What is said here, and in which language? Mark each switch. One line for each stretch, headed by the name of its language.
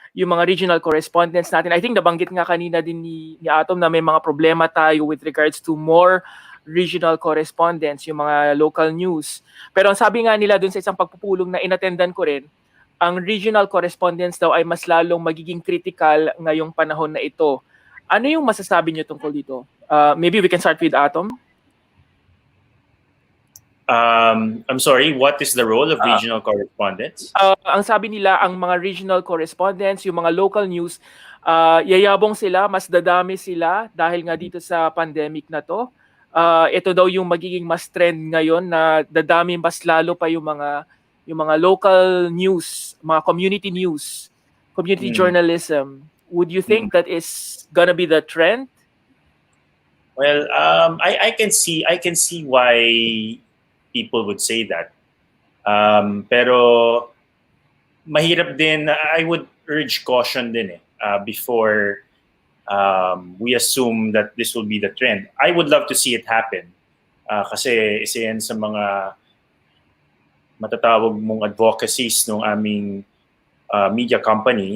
Filipino: Yung mga regional correspondents natin,
English: I think
Filipino: nabanggit nga kanina din ni Atom na may mga problema tayo
English: with regards to more regional correspondents,
Filipino: yung mga local news. Pero ang sabi nga nila dun sa isang pagpupulong na inattendan ko rin, ang regional correspondents daw ay mas lalong magiging critical ngayong panahon na ito. Ano yung masasabi niyo tungkol dito?
English: Maybe we can start with Atom. I'm sorry, what is the role of regional correspondents?
Filipino: Ang sabi nila, ang mga regional correspondents, yung mga local news, yayabong sila, mas dadami sila dahil nga dito sa pandemic na to. Ito daw yung magiging mas trend ngayon na dadami mas lalo pa yung mga local news, mga community news, community journalism.
English: Would you think that is gonna be the trend? Well, I can see why people would say that.
Filipino: Pero mahirap din.
English: I would urge caution din before we assume that this will be the trend. I would love to see it happen.
Filipino: Kasi isa yan sa mga matatawag mong advocacies ng aming media company.